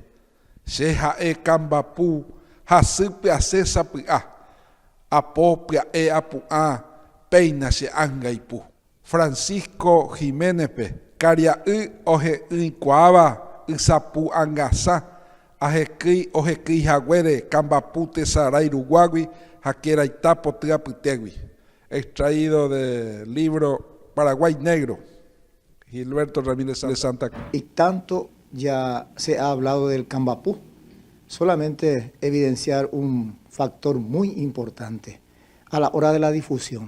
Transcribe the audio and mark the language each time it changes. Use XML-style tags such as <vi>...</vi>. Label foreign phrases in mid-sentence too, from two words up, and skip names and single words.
<gn>Che ha'e kambapu hasýpe asẽ sapy'a, apópia'e apu'ã péina che ánga ipu. Francisco Jiménezpe karia'y ohe'ỹikuaáva ysapu angasa ohekýihaguére kambapu tesarairuguágui ha keraita potyapytégui.</gn> <es>Extraído del libro Paraguay Negro, Gilberto Ramírez de Santa Cruz. Y tanto ya se ha hablado del Cambapú, solamente evidenciar un factor muy importante a la hora de la difusión.</es>